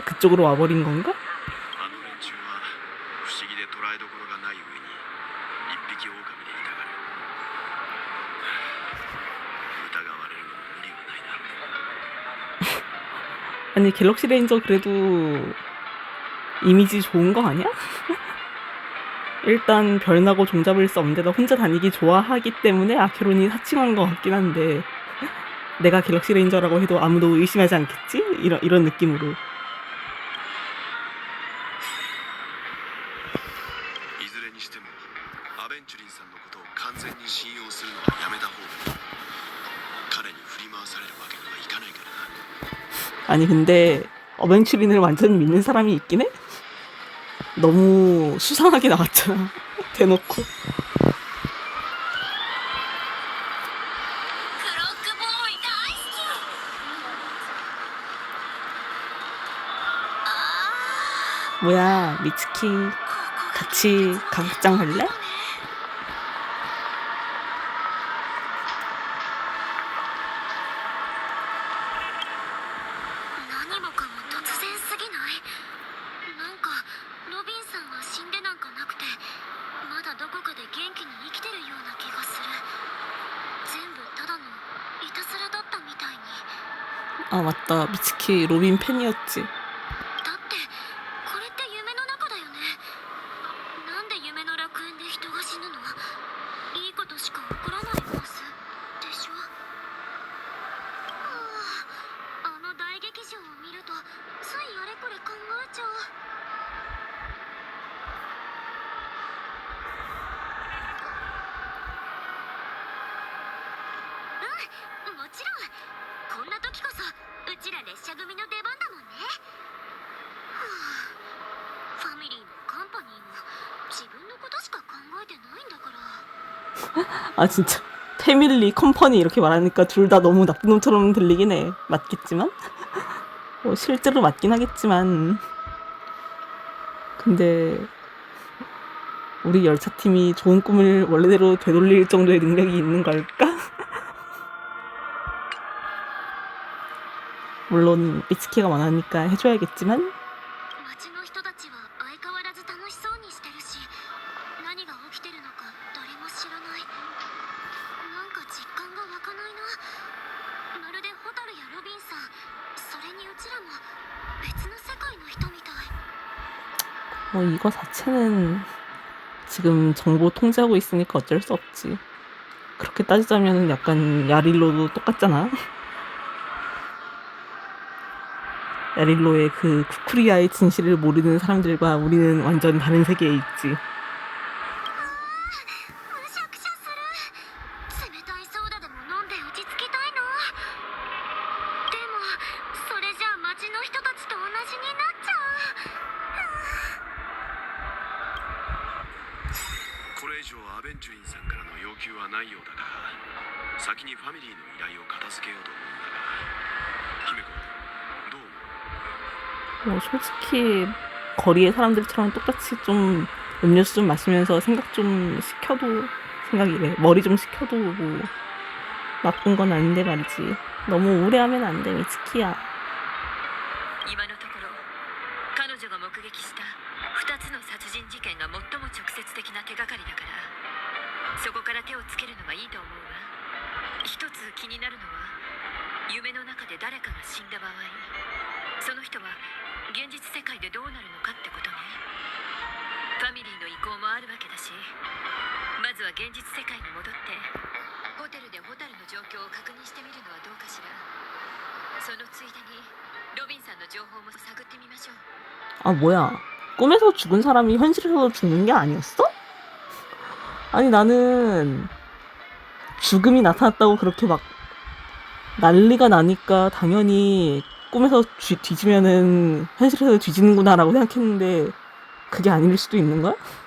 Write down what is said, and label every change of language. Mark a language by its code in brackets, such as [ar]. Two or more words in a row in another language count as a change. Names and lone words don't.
[ko] 그쪽으로 와버린 건가? [ja] あの連中は不思議で捉えどころがない上に一匹狼でいたがる。疑われるのも無理はないな。 [ko] 아니 갤럭시 레인저 그래도 이미지 좋은 거 아니야? 일단 별 나고 종잡을 수 없는 데다 혼자 다니기 좋아하기 때문에 아케론이 사칭한 것 같긴 한데 내가 갤럭시 레인저라고 해도 아무도 의심하지 않겠지? 이런 느낌으로. [ja] いずれにしてもアベンチュリンさんのことを完全に信用するのはやめた方がいい。彼に振り回されるわけにはいかないからな。 [ko] 아니 근데 어벤츄린을 완전히 믿는 사람이 있긴 해? 너무 수상하게 나왔잖아. 대놓고. [ja] クロックボーイ大好き。あ [ko] 뭐야 미츠키 [ja] ー、ここが [ko] 같이 가극장 할래? [ja] 何もかも突然すぎない？なんかロビンさんは死んでなんかなくてまだどこかで元気に生きてるような気がする。全部ただのいたずらだったみたいに。 [ko] 아 맞다 미츠키 로빈 팬이었지. [ja] だってこれって夢の中だよね。なんで夢の楽園で人が死ぬの？いいことしか起こらないはずでしょ。はあ、あの大劇場を見るとついあれこれ考えちゃう。うん、もちろん。こんな時こそうちら列車組の出番だもんね。はあ、ファミリーもカンパニーも自分のことしか考えてないんだから。 [ko] 아 진짜 패밀리 컴퍼니 이렇게 말하니까 둘 다 너무 나쁜 놈처럼 들리긴 해. 맞겠지만 뭐 실제로 맞긴 하겠지만 근데 우리 열차팀이 좋은 꿈을 원래대로 되돌릴 정도의 능력이 있는 걸까? 물론 미츠키가 원하니까 해줘야겠지만 [ja] 街の人たちは相変わらず楽しそうにしてるし、何が起きてるのか誰も知らない。なんか実感が湧かないな。まるでホタルやロビンさん、それにうちらも別の世界の人みたい。 [ko] 뭐 이거 자체는 지금 정보 통제하고 있으니까 어쩔 수 없지. 그렇게 따지자면 약간 야릴로도 똑같잖아. 야릴로의 그 쿠쿠리아의 진실을 모르는 사람들과 우리는 완전 다른 세계에 있지. [ja] むしゃくしゃする。冷たいソーダでも飲んで落ち着きたいな。でもそれじゃあ街の人たちと同じになっちゃう。これ以上アベンチュリンさんからの要求はないようだが、先にファミリーの依頼を片付けようと思うんだが、姫子どう思う？ [ko] 뭐 솔직히 거리의 사람들처럼 똑같이 좀 음료수 좀 마시면서 생각 좀 시켜도 생각이래. 머리 좀 시켜도 뭐 나쁜 건 아닌데 말이지. 너무 우울해하면 안 돼, 미츠키야. [ja] 今のところ彼女が目撃した2つの殺人事件が最も直接的な手がかりだから、そこから手をつけるのがいいと思うわ。一つ気になるのは、夢の中で誰かが死んだ場合、その人は現実世界でどうなるのかってことね。ファミリーの意向もあるわけだし、まずは現実世界に戻ってホテルでホタルの状況を確認してみるのはどうかしら。そのついでにロビンさんの情報も探ってみましょう。 [ko] 아, 뭐야. 꿈에서 죽은 사람이 현실에서도 죽는 게 아니었어? 아니, 나는 죽음이 나타났다고 그렇게 막 난리가 나니까 당연히 꿈에서 뒤지면은 현실에서 뒤지는구나라고 생각했는데 그게 아닐 수도 있는 거야?